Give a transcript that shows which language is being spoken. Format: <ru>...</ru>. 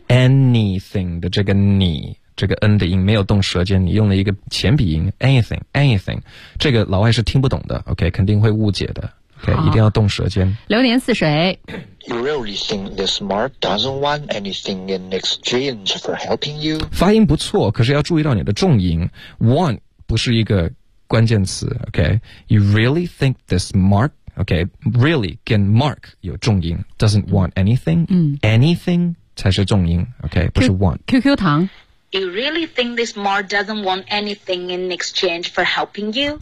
<zh>Anything 的这个你，这个 N 的音没有动舌尖，你用了一个前鼻音 anything， 这个老外是听不懂的 ，OK， 肯定会误解的 ，OK， 一定要动舌尖。流年似水。</zh> <en>You really think this Mark doesn't want anything in exchange for helping you?</en> <zh>发音不错，可是要注意到你的重音 ，want 不是一个。关键词 ,OK,</zh> <en>you really think this Mark,</en> <zh>OK, really 跟 Mark 有重音</zh> <en>doesn't want anything,、</en> <zh>anything 才是重音 ,OK, 不是 want. QQ 糖</zh> <en>You really think this Mark doesn't want anything in exchange for helping you?</en>